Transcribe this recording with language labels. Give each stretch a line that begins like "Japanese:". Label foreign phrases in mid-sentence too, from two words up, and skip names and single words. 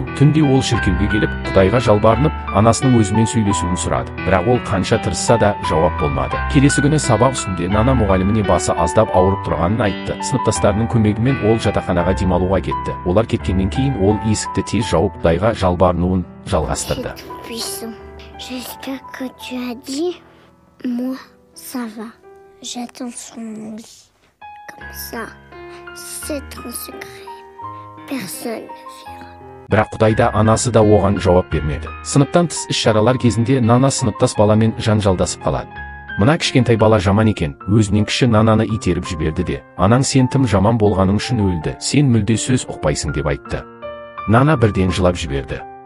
Kazakh: Түнде ол шіркеуге келіп, Құдайға жалбарынып, анасының өзімен сөйлесуін сұрады. Бірақ ол қанша тырысса да жауап болмады. Келесі күні сабақ үстінде Нана мұғаліміне басы аздап ауырып тұрғанын айтты. Сыныптастарының көмегімен ол жатақханаға демалуға кетті. Олар кеткеннен кейін ол есікті тез жауып Құдайға жалбарынуын жалғастырды.
French: J'espère que tu as dit, moi, ça va. J'attends sur mon lit. Comme ça, c'est ton secret. Personne ne verra.
Kazakh: Бірақ Құдайда анасы да оған жауап бермеді. Сыныптан тыс іс-шаралар кезінде Нана сыныптас баламен жанжалдасып қалады. Мына кішкентай бала жаман екен, өзінен кіші Нананы итеріп жіберді де, анаң сен тым жаман болғаның үшін өлді, сен мүлде сөз ұқпайсың деп айтты. Нана бірден жылап жіберді.